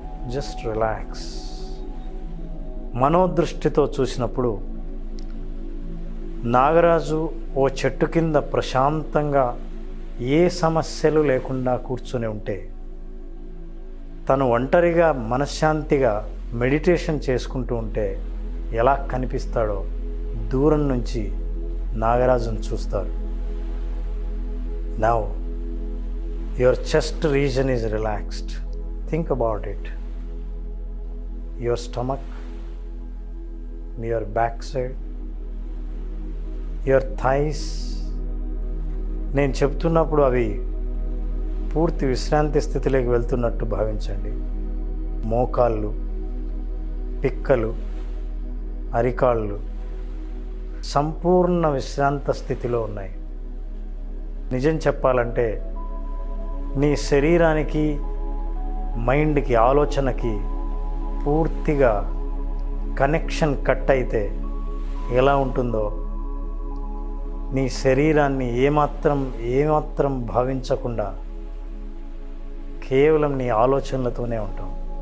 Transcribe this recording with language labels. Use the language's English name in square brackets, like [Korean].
[Telugu] Just relax. మనోదృష్టితో చూసినప్పుడు నాగరాజు ఓ చెట్టు కింద ప్రశాంతంగా ఏ సమస్యలు లేకుండా కూర్చొని ఉంటే, తను ఒంటరిగా మనశ్శాంతిగా మెడిటేషన్ చేసుకుంటూ ఉంటే ఎలా కనిపిస్తాడో దూరం నుంచి నాగరాజును చూస్తారు. [English] Now your chest region is relaxed. Think about it. Your stomach, your backside, your thighs. [Telugu] నేను చెప్తున్నప్పుడు అవి పూర్తి విశ్రాంతి స్థితిలోకి వెళ్తున్నట్టు భావించండి. మోకాళ్ళు, పిక్కలు, అరికాళ్ళు, సంపూర్ణ విశ్రాంత స్థితిలో ఉన్నాయి. నిజం చెప్పాలంటే నీ శరీరానికి, మైండ్కి, ఆలోచనకి పూర్తిగా కనెక్షన్ కట్ అయితే ఎలా ఉంటుందో, నీ శరీరాన్ని ఏమాత్రం భావించకుండా కేవలం నీ ఆలోచనలతోనే ఉంటావు.